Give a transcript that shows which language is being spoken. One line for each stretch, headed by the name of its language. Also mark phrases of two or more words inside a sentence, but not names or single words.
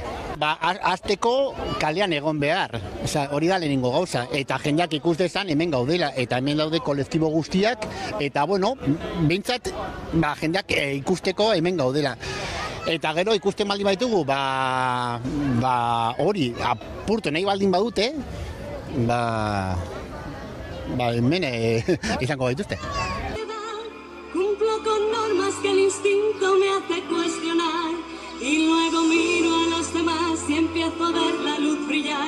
Basque: Azteko kalean egon behar, hori da lehenengo gauza, eta jendeak ikus dezan hemen gaudela, eta hemen daude kolektibo guztiak, eta bueno, behintzat jendeak ikusteko hemen gaudela. Eta gero ikusten baldin baitugu, hori apurtu nahi baldin badute, hemen izango baituzte.
Spanish: Cumplo instinto me hace cuestionar y luego miro a los demás y empiezo a ver la luz brillar.